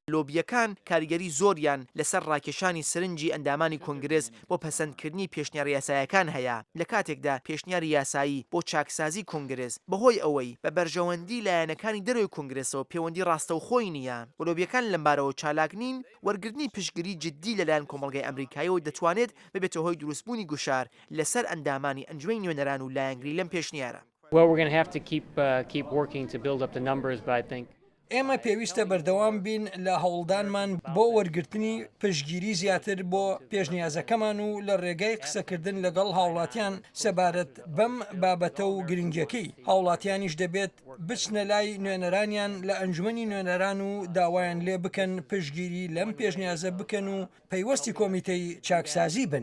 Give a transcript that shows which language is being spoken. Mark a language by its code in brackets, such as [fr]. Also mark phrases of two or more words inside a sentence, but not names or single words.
[ckb] لۆبیەکان کاریگەری زۆریان لەسەر ڕاکێشانی سرنجی ئەندامانی کۆنگرس بۆ پەسەندکردنی پێشنیار یاسایەکان هەیە لە کاتێکدا پێشنیاری یاسایی بۆ چاکسازی کۆنگرس بەهۆی ئەوەی بە بەرژەوەندی لایەنەکانی دەروی کۆنگرسەوە پەیوەندی ڕاستەوخۆی نییە و لۆبیەکان لەمبارەوە چالاک نین وەرگرتنی پشتگیری جددی لەلایەن کۆمەڵگەی ئەمریکایەوە دەتوانێت ببێتە هۆی دروستبوونی گوشار لەسەر ئەندامانی ئەنجومەی نوێنەران و لایەنگری لەم پێشنیارە. [en] Well, we're going to have to keep working to build up the numbers, but I think [ckb] ئێمە پێویستە بەردەوام بین لە هەوڵدانمان بۆ وەرگرتنی پشتگیری زیاتر بۆ پێشنیازەکەمان و لە ڕێگەی قسەکردن لەگەڵ هاوڵاتیان سەبارەت بەم بابەتە و گرنگەکەی هاوڵاتیانیش دەبێت بچنە لای نوێنەرانیان لە ئەنجومەنی نوێنەران و داوایان لێ بکەن پشتگیری لەم پێشنیازە بکەن و پەیوەستی کۆمیتەی چاکسازی بن.